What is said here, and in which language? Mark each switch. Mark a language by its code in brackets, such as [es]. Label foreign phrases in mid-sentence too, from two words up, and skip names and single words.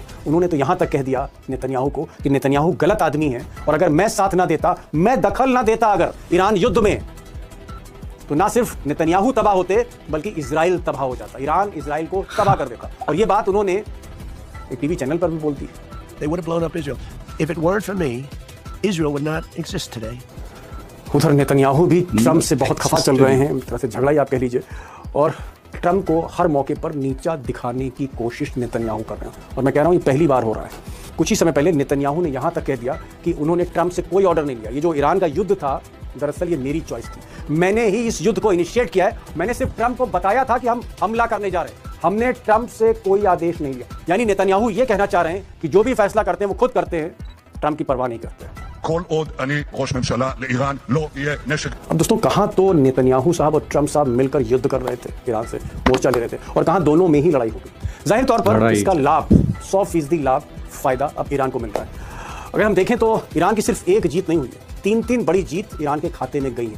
[hi] उन्होंने तो यहाँ तक कह दिया नेतन्याहू को कि नेतन्याहू गलत आदमी है और अगर मैं साथ ना देता, मैं दखल ना देता अगर ईरान युद्ध में, तो ना सिर्फ नेतन्याहू तबाह होते बल्कि इजराइल तबाह हो जाता। ईरान इजराइल को तबाह कर देता। और ये बात उन्होंने एक टीवी चैनल पर भी बोल दी। [en] They would have blown up Israel. If it weren't for me, Israel would not exist today. [hi] उधर नेतन्याहू भी ट्रंप से बहुत खफा चल रहे हैं, एक तरह से झगड़ा ही आप कह लीजिए, और ट्रंप को हर मौके पर नीचा दिखाने की कोशिश नेतन्याहू कर रहे हैं। और मैं कह रहा हूँ ये पहली बार हो रहा है। कुछ ही समय पहले नेतन्याहू ने यहाँ तक कह दिया कि उन्होंने ट्रंप से कोई ऑर्डर नहीं लिया। ये जो ईरान का युद्ध था दरअसल ये मेरी चॉइस थी, मैंने ही इस युद्ध को इनिशिएट किया है। मैंने सिर्फ ट्रंप को बताया था कि हम हमला करने जा रहे हैं, हमने ट्रंप से कोई आदेश नहीं लिया। यानी नेतन्याहू ये कहना चाह रहे हैं कि जो भी फैसला करते हैं वो खुद करते हैं, ट्रंप की परवाह नहीं करते। [he] כל עוד אני ראש ממשלה לאיראן לא יהיה नशक। [hi] अब दोस्तों कहाँ तो नेतन्याहू साहब और ट्रंप साहब मिलकर युद्ध कर रहे थे, ईरान से मोर्चा ले रहे थे, और कहाँ दोनों में ही लड़ाई हो गई। जाहिर तौर पर इसका लाभ 100% लाभ फायदा अब ईरान को मिल रहा है। अगर हम देखें तो ईरान की सिर्फ एक जीत नहीं हुई है, 3 बड़ी जीत ईरान के खाते में गई है।